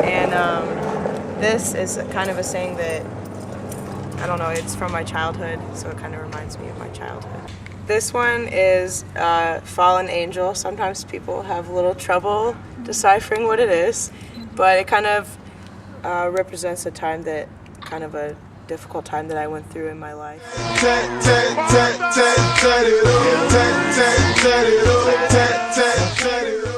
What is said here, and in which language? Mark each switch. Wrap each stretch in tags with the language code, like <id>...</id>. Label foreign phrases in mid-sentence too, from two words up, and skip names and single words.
<en>And this is kind of a saying that, I don't know, it's from my childhood, so it kind of reminds me of my childhood. This one is fallen angel. Sometimes people have a little trouble deciphering what it is, but it kind of represents a time that, kind of a difficult time that I went through in my life. Tat, tat, tat, tat, tat it up. Tat, tat, tat it up. Tat, tat, tat</en>